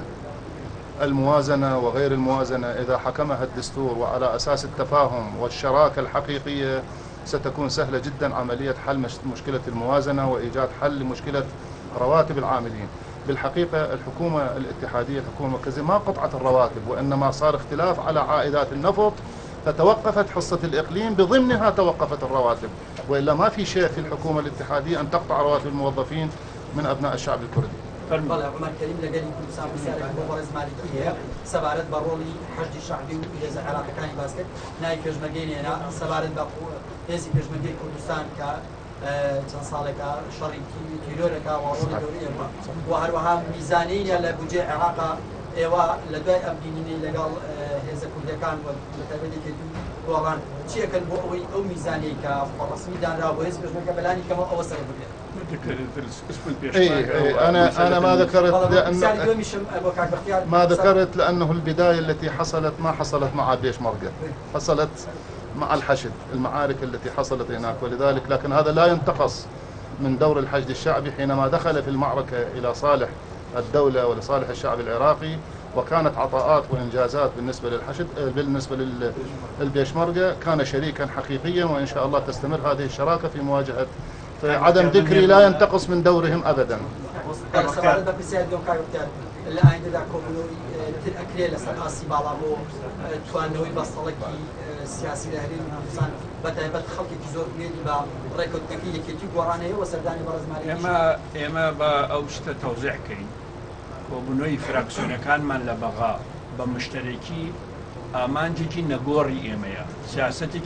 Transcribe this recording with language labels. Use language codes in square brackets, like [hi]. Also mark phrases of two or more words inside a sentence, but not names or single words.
[ar] الموازنة وغير الموازنة إذا حكمها الدستور وعلى أساس التفاهم والشراكة الحقيقية ستكون سهلة جدا عملية حل مشكلة الموازنة وإيجاد حل لمشكلة رواتب العاملين. بالحقيقة الحكومة الاتحادية الحكومة المركزية ما قطعت الرواتب، وإنما صار اختلاف على عائدات النفط فتوقفت حصة الإقليم، بضمنها توقفت الرواتب، وإلا ما في شيء في الحكومة الاتحادية أن تقطع رواتب الموظفين من أبناء الشعب الكردي. [ckb] بەڵێ عومەر کەریم لەگەلی کوردستان پرسیارێک بۆ بەڕێز مالکی هەیە سەبارەت بە ڕۆڵی حەشدی شەعبی و هێزە عێراقیەکانی باس کرد. ناوی پێشمەرگەی نێنا سەبارەت بە هێزی پێشمەرگەی کوردستان کە چەند ساڵێکە شەڕی تیرۆرەکە و ڕۆڵی گەورەیە و هەروەها میزانەیە لە بودجێ عێراقا ئێوە لە دوای ئەم بینینەی لەگەڵ هێزە کوردەکان و لە تایبەتی گۆڕان چیەکەن بۆ ئەوەی ئەو میزانی کە ڕسمی دانرا بۆ هێزی پێشمەرگە بەلانی کەمە ئەوە سەر بگرێت. [ar] أنا ما ذكرت ما ذكرت لأنه البداية التي حصلت ما حصلت مع بيشمركة، حصلت مع الحشد، المعارك التي حصلت هناك، ولذلك لكن هذا لا ينتقص من دور الحشد الشعبي حينما دخل في المعركة إلى صالح الدولة ولصالح الشعب العراقي، وكانت عطاءات وإنجازات بالنسبة للحشد بالنسبة للبيشمركة، كان شريكا حقيقيا، وإن شاء الله تستمر هذه الشراكة في مواجهة عدم ذكري لا ينتقص من دورهم أبدا. [ckb] سیاسی لهری کوردستان بەتایبەت خەڵکێکی زۆر گوێنی بە ڕێکەوتنەکەی یەکێتی گۆڕانەیە و سەردانی بەڕێزمالی ئێمە بە ئەو شتە تەوزیح کەین کۆبوونەوەی فراکسیۆنەکانمان لە بەغا بە مشترێکی ئامانجێکی نەگۆڕی ئێمەیە، سیاسەتێکی